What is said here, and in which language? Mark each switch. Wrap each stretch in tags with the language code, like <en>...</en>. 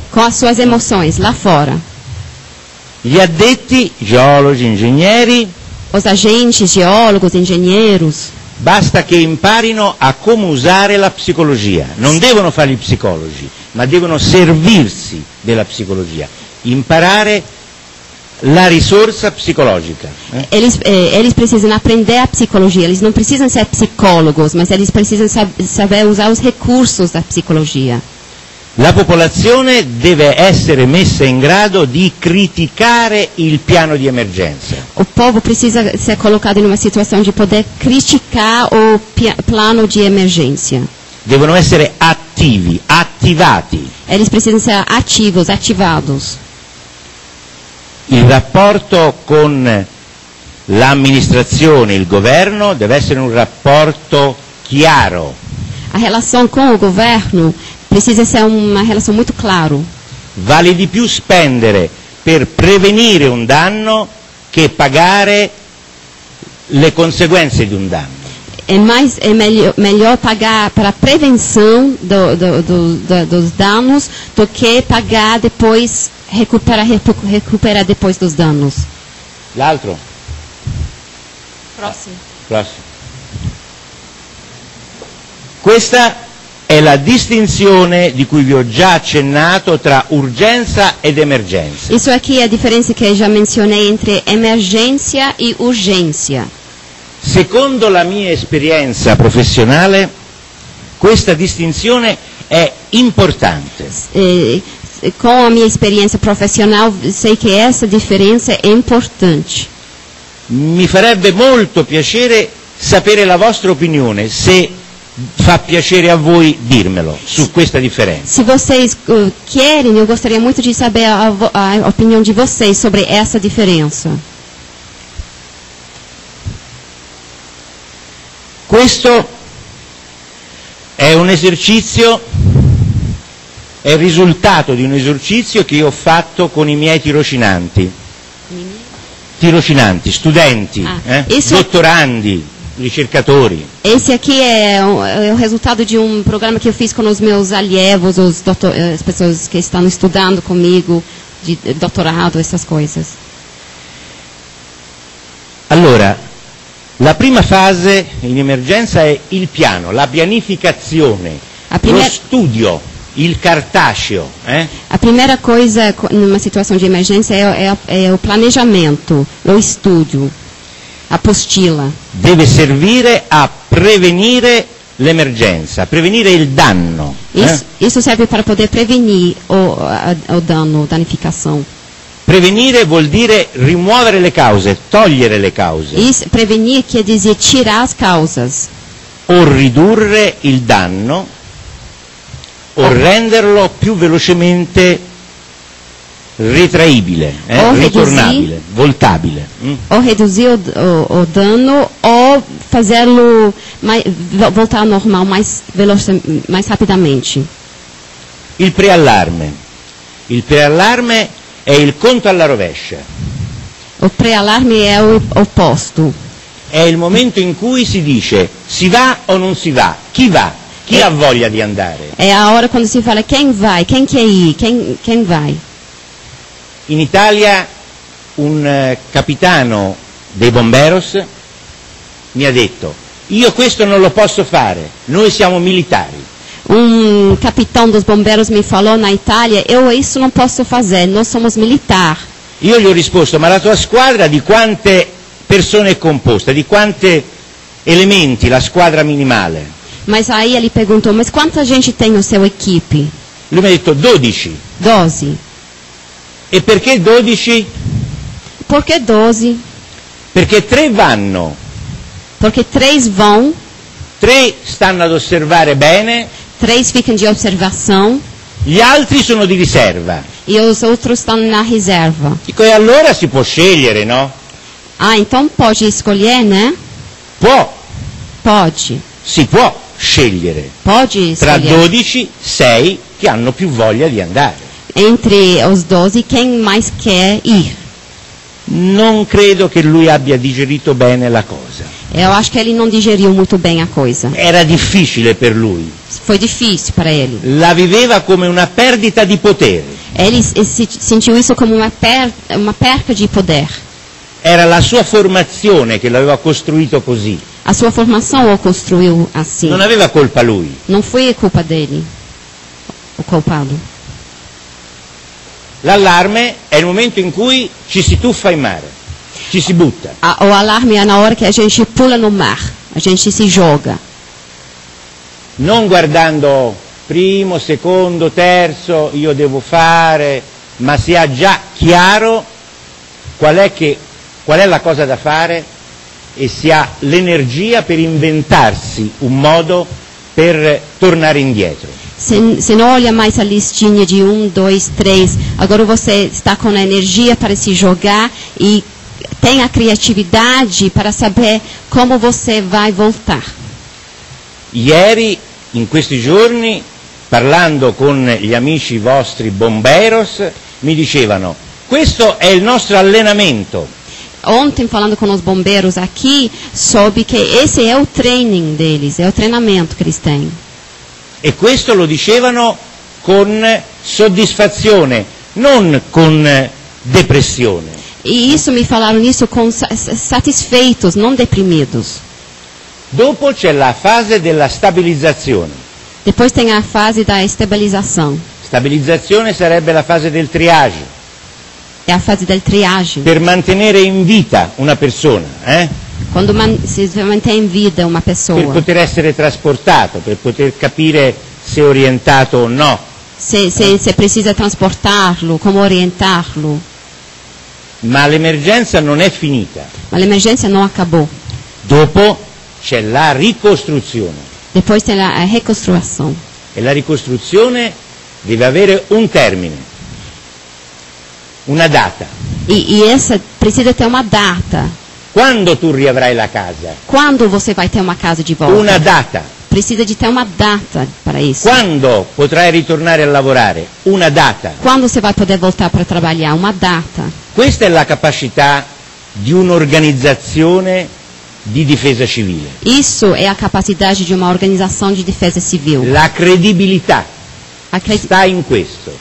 <pt>Com as suas emoções, lá fora.</pt> <it>Gli addetti, geologi, ingegneri,</it> <pt>Os agentes, geólogos, engenheiros,</pt> <it>basta che imparino a come usare la psicologia. Non devono fare gli psicologi, ma devono servirsi della psicologia, imparare la risorsa psicologica.</it> <pt>eles precisam aprender a psicologia. Eles não precisam ser psicólogos, mas eles precisam saber usar os recursos da psicologia.</pt> <it>La popolazione deve essere messa in grado di criticare il piano di emergenza.</it> <pt>O povo precisa ser colocado em uma situação de poder criticar o plano de emergência.</pt> <it>Devono essere attivi, attivati.</it> <pt>Eles precisam ser ativos, ativados.</pt> <it>Il rapporto con l'amministrazione, il governo, deve essere un rapporto chiaro.</it> <pt>A relação com o governo precisa ser uma relação muito clara.</pt> <it>Vale di più spendere per prevenire un danno che pagare le conseguenze di un danno.</it> <pt>É melhor pagar para a prevenção dos danos do que pagar depois, recuperar depois dos danos.</pt> <it>L'altro?</it> <pt>Próximo.</pt> <it>Prossimo. Questa è la distinzione di cui vi ho già accennato tra urgenza ed emergenza.</it> <pt>Isso aqui é a diferença que eu já mencionei entre emergência e urgência.</pt> <it>Secondo la mia esperienza professionale, questa distinzione è importante.</it> <pt>Com a minha experiência profissional, sei que essa diferença é importante.</pt> <it>Mi farebbe molto piacere sapere la vostra opinione, se fa piacere a voi dirmelo su questa differenza.</it> <pt>Se vocês querem, eu gostaria muito de saber a opinião de vocês sobre essa diferença.</pt> <it>Questo è un esercizio, è il risultato di un esercizio che io ho fatto con i miei tirocinanti, studenti, dottorandi, ricercatori.</it> <pt>Esse aqui é o resultado de um programa que eu fiz com os meus alievos, as pessoas que estão estudando comigo, de doutorado, essas coisas.</pt> <it>Allora, la prima fase in emergenza è il piano, la pianificazione, lo studio, il cartaceo.</it> <pt>A primeira coisa numa situação de emergência é o planejamento, o estudo, a apostila.</pt> <it>Deve servire a prevenire l'emergenza, a prevenire il danno.</it> <pt>Isso serve para poder prevenir o dano, a danificação.</pt> <it>Prevenire vuol dire rimuovere le cause, togliere le cause.</it> <pt>Isso, prevenir quer dizer tirar as causas.</pt> <it>O ridurre il danno, o renderlo più velocemente ritraibile, ritornabile, voltabile.</it> <pt>Ou reduzir o dano, ou fazê-lo voltar ao normal mais rapidamente.</pt> <it>Il preallarme. Il preallarme è il conto alla rovescia.</it> <pt>O preallarme è o opposto.</pt> <it>È il momento in cui si dice si va o non si va, chi va, chi ha voglia di andare.</it> <pt>È a hora quando si fala quem vai, quem quer ir, quem vai.</pt> <it>In Italia un capitano dei bomberos mi ha detto: io questo non lo posso fare, noi siamo militari.</it> <pt>Um capitão dos bombeiros me falou na Itália, eu isso não posso fazer, nós somos militar.</pt> <it>Io gli ho risposto: ma la tua squadra di quante persone è composta, di quanti elementi la squadra minimale?</it> <pt>Mas aí ele perguntou, mas quanta gente tem no seu equipe?</pt> <it>Lui mi ha detto 12.</it> <pt>12.</pt> <it>E perché 12? Perché 12? Perché 3 vanno.</it> <pt>Perché 3 vão.</pt> <it>3 stanno ad osservare bene.</it> <pt>3 ficam de observação</pt> <it>gli altri sono di riserva.</it> <pt>e os outros estão na reserva.</pt> <it>Dico, e allora si può scegliere, no?</it> <pt>Ah, então pode escolher, né? Pode.</pt> <it>Si può scegliere.</it> <pt>Pode</pt> <it>Tra</it> <pt>escolher.</pt> <it>12, 6 che hanno più voglia di andare.</it> <pt>Entre os 12, quem mais quer ir?</pt> <it>Non credo che lui abbia digerito bene la cosa.</it> <pt>Eu acho que ele não digeriu muito bem a coisa.</pt> <it>Era difficile per lui.</it> <pt>Foi difícil para ele.</pt> <it>La viveva come una perdita di potere.</it> <pt>Ele sentiu isso como uma perca de poder.</pt> <it>Era la sua formazione che l'aveva costruito così.</it> <pt>A sua formação o construiu assim.</pt> <it>Non aveva colpa lui.</it> <pt>Não foi culpa dele, o culpado.</pt> <it>L'allarme è il momento in cui ci si tuffa in mare, ci si butta.</it> <pt>O alarme é na hora que a gente pula no mar, a gente se joga.</pt> <it>Non guardando primo, secondo, terzo, io devo fare, ma si ha già chiaro qual è la cosa da fare e si ha l'energia per inventarsi un modo per tornare indietro.</it> <pt>Você não olha mais a listinha de 1, 2, 3. Agora você está com a energia para se jogar e tem a criatividade para saber como você vai voltar.</pt> <it>Ieri, in questi giorni, parlando con gli amici vostri bomberos, mi dicevano, questo è il nostro allenamento.</it> <pt>Ontem, falando com os bombeiros aqui, soube que esse é o training deles, é o treinamento que eles têm.</pt> <it>E questo lo dicevano con soddisfazione, non con depressione.</it> <pt>E isso me falaram isso com satisfeitos, não deprimidos.</pt> <it>Dopo c'è la fase della stabilizzazione.</it> <pt>Depois tem a fase da estabilização.</pt> <it>Stabilizzazione sarebbe la fase del triage,</it> <pt>É a fase del triagem.</pt> <it>per mantenere in vita una persona,</it> <pt>Quando se mantém em vida uma</pt> <it>per</it> <pt>pessoa.</pt> <it>poter essere trasportato, per poter capire se è orientato o no.</it> <pt>Se precisa transportá-lo, como orientá-lo.</pt> <it>Ma l'emergenza non è finita.</it> <pt>Mas a emergência não acabou.</pt> <it>Dopo c'è la ricostruzione</it> <pt>Depois tem a reconstrução.</pt> <it>e la ricostruzione deve avere un termine, una data.</it> <pt>E essa precisa ter uma data.</pt> <it>Quando tu riavrai la casa?</it> <pt>Quando você vai ter uma casa de volta?</pt> <it>Una data.</it> <pt>Precisa de ter uma data para isso.</pt> <it>Quando potrai ritornare a lavorare? Una data.</it> <pt>Quando você vai poder voltar para trabalhar? Uma data.</pt> <it>Questa è la capacità di un'organizzazione di difesa civile.</it> <pt>Isso é a capacidade de uma organização de defesa civil.</pt> <it>La credibilità sta in questo.</it>